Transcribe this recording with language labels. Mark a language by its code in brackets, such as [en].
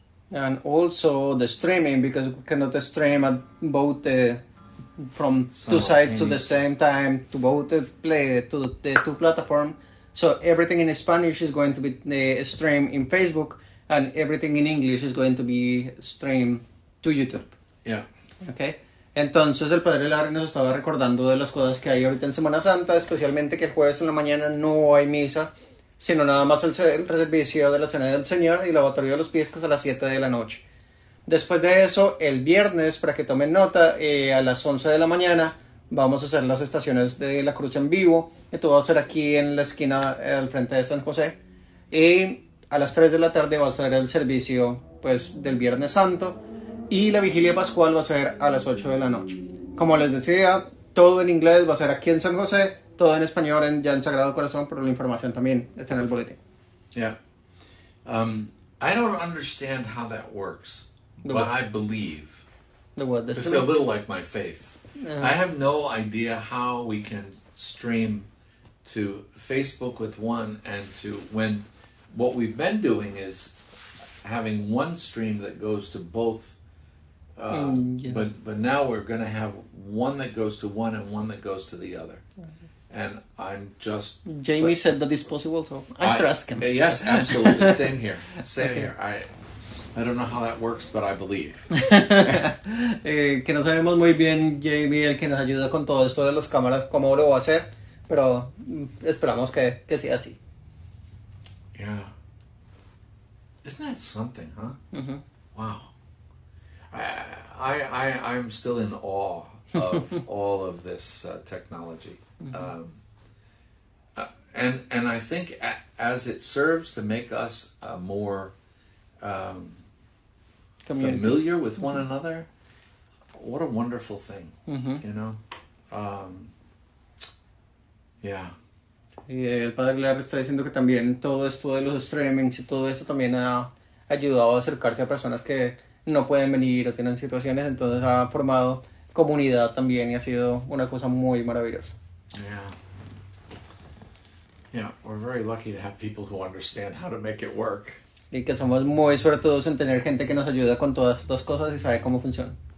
[en] And also the streaming, because we cannot stream at both from two sides to the same time, to both play to the two platforms. So everything in Spanish is going to be streamed in Facebook, and everything in English is going to be streamed to YouTube. Yeah. Okay. [es] Entonces el Padre Larry nos estaba recordando de las cosas que hay ahorita en Semana Santa, especialmente que el jueves en la mañana no hay misa, sino nada más el servicio de la Cena del Señor y lavatorio de los pies, que es a las 7 de la noche. Después de eso, el viernes, para que tomen nota, a las 11 de la mañana vamos a hacer las estaciones de la cruz en vivo. Esto va a ser aquí en la esquina al frente de San José. Y a las 3 de la tarde va a ser el servicio pues, del Viernes Santo. Y la vigilia pascual va a ser a las 8 de la noche. Como les decía, todo en inglés va a ser aquí en San José, todo en español ya en Sagrado Corazón, pero la información también está en el boletín. [en] Yeah. I don't understand how that works, but I believe. It's a little like my faith. I have no idea how we can stream to Facebook with one and to when what we've been doing is having one stream that goes to both. But now we're going to have one that goes to one and one that goes to the other. And I'm just... Jamie said that it's possible, so I trust him. Yes, absolutely. Same here. Same here. I don't know how that works, but I believe. [es] Que no sabemos muy bien, Jamie, el que nos ayuda con todo esto de las cámaras, cómo lo va a hacer, pero esperamos que sea así. [en] Yeah. Isn't that something, huh? Wow. I'm still in awe of all of this technology. And I think as it serves to make us more familiar with one another, what a wonderful thing, you know? Yeah. [es] Y el Padre Larry está diciendo que también todo esto de los streamings y todo esto también ha ayudado a acercarse a personas que no pueden venir o tienen situaciones, entonces ha formado comunidad también y ha sido una cosa muy maravillosa. [en] Yeah, we're very lucky to have people who understand how to make it work. [es] Y que somos muy suertudos en tener gente que nos ayuda con todas estas cosas y sabe cómo funcionan.